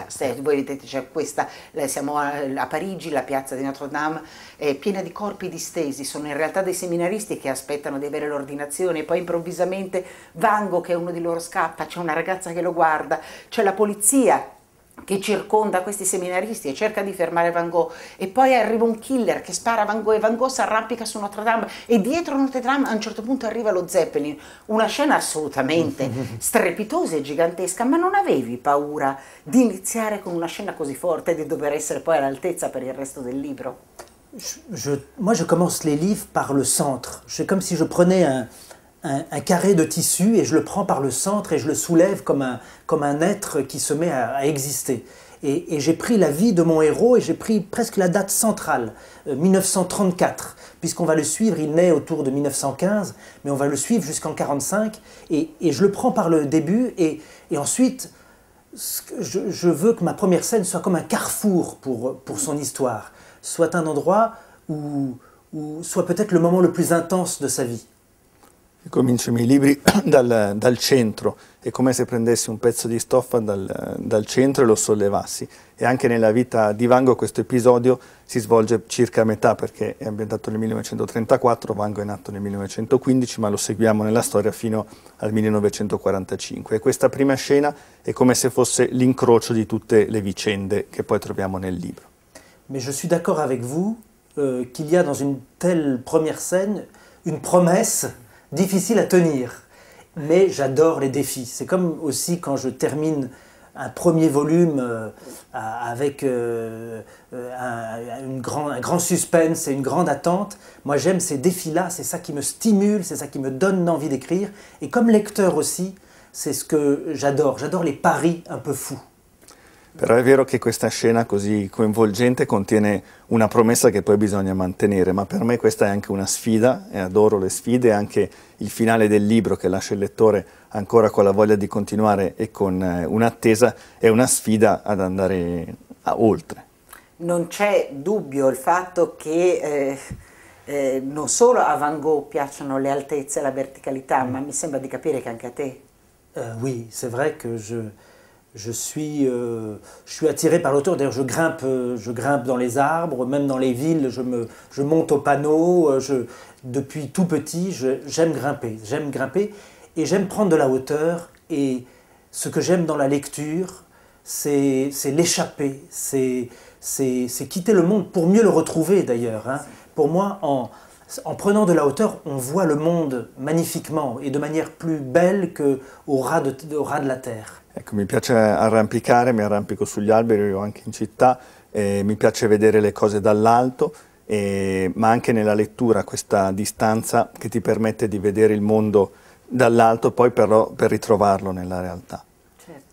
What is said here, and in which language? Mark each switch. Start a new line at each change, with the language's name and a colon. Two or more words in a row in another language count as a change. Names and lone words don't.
Italian: Voi vedete, c'è questa, siamo a Parigi, la piazza di Notre Dame è piena di corpi distesi, sono in realtà dei seminaristi che aspettano di avere l'ordinazione, e poi improvvisamente Van Gogh, che è uno di loro, scappa, c'è una ragazza che lo guarda, c'è la polizia che circonda questi seminaristi e cerca di fermare Van Gogh, e poi arriva un killer che spara a Van Gogh e Van Gogh si arrampica su Notre Dame, e dietro Notre Dame a un certo punto arriva lo Zeppelin. Una scena assolutamente strepitosa e gigantesca. Ma non avevi paura di iniziare con una scena così forte e di dover essere poi all'altezza per il resto del libro?
French: Moi je commence les livres par le centre. C'est comme si je prenais un carré de tissu et je le prends par le centre et je le soulève comme un être qui se met à exister. Et j'ai pris la vie de mon héros et j'ai pris presque la date centrale, 1934, puisqu'on va le suivre, il naît autour de 1915, mais on va le suivre jusqu'en 1945, et je le prends par le début, et ensuite, je veux que ma première scène soit comme un carrefour pour son histoire, soit un endroit où soit peut-être le moment le plus intense de sa vie.
Italian: Comincio i miei libri dal centro, è come se prendessi un pezzo di stoffa dal centro e lo sollevassi. E anche nella vita di Van Gogh questo episodio si svolge circa a metà, perché è ambientato nel 1934, Van Gogh è nato nel 1915, ma lo seguiamo nella storia fino al 1945. E questa prima scena è come se fosse l'incrocio di tutte le vicende che poi troviamo nel libro.
French: Mais je suis d'accord avec vous qu'il y a dans une telle première scène une promesse difficile à tenir, mais j'adore les défis. C'est comme aussi quand je termine un premier volume avec un grand suspense et une grande attente. Moi j'aime ces défis-là, c'est ça qui me stimule, c'est ça qui me donne envie d'écrire. Et comme lecteur aussi, c'est ce que j'adore les paris un peu fous.
Italian: Però è vero che questa scena così coinvolgente contiene una promessa che poi bisogna mantenere, ma per me questa è anche una sfida, e adoro le sfide, anche il finale del libro che lascia il lettore ancora con la voglia di continuare e con un'attesa, è una sfida ad andare oltre. Non c'è dubbio il fatto che non solo a Van Gogh piacciono le altezze e la verticalità, ma mi sembra di capire che anche a te.
French: Oui, c'est vrai que je suis attiré par l'auteur. D'ailleurs, je grimpe dans les arbres, même dans les villes, je monte au panneau. Depuis tout petit, j'aime grimper et j'aime prendre de la hauteur. Et ce que j'aime dans la lecture, c'est l'échapper, c'est quitter le monde pour mieux le retrouver d'ailleurs. Hein. Pour moi, en prenant de la hauteur, on voit le monde magnifiquement et de manière plus belle qu'au ras de la terre.
Italian: Ecco, mi piace arrampicare, mi arrampico sugli alberi o anche in città, mi piace vedere le cose dall'alto, ma anche nella lettura questa distanza che ti permette di vedere il mondo dall'alto, poi però per ritrovarlo nella realtà. Certo.